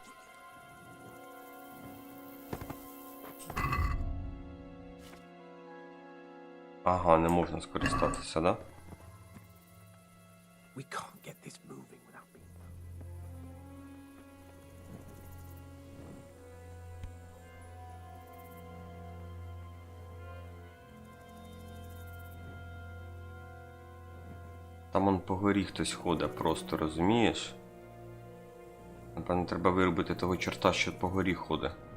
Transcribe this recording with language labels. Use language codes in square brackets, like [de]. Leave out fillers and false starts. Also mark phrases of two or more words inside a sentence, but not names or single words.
[uk] Ага, не можна скористатися, да? [en] We can't get this moving without being known. [uk] Там он по горі хтось ходить просто, розумієш? Напевно, треба виробити того чорта, що по горі ходить.